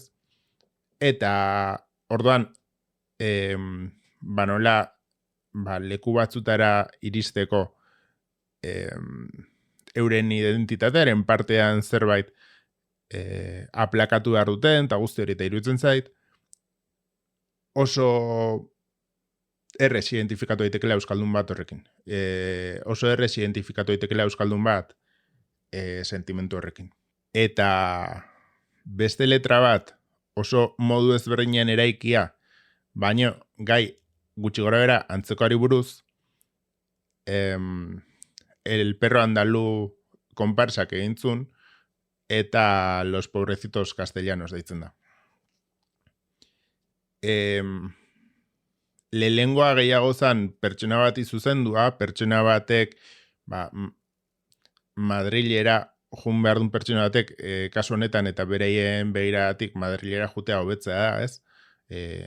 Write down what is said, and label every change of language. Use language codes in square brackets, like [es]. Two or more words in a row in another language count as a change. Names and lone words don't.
[eu] Eta, orduan, nola, leku batzutara iristeko euren identitatearen partean zerbait aplakatu behar duten, eta guzti hori eta iruditzen zait, oso errez identifikatu daitekela euskaldun bat horrekin. Oso errez identifikatu daitekela euskaldun bat sentimentu horrekin. Eta beste letra bat oso modu ezberdinean eraikia, baino gai gutxi gora bera antzekoari buruz, el perro andalú konparsak egintzun, eta los pobrecitos castellanos deitzen da. Lehengoa gehiago zan pertsona bat izuzendua, pertsona batek Madrilera jun behar duen pertsona batek kasu honetan eta bereien begiratik Madrilera jutea hobetzea da, ez?